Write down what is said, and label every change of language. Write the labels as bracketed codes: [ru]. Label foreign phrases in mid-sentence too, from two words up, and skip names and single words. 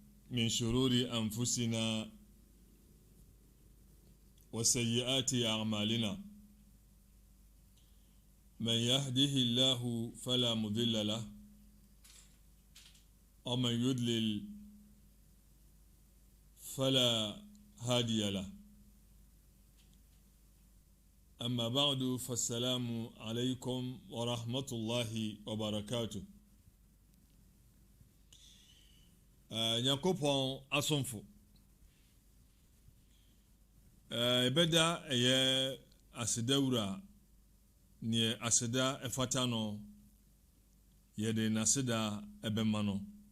[ar] من شرور أنفسنا وسيئات أعمالنا من يهده الله فلا مضل له ومن يضلل فلا هادي له أما بعد فالسلام عليكم ورحمة الله وبركاته. [ak] Nyankopɔn asomfo ebeda eye asedawura ne aseda efata no yede naseda ebema no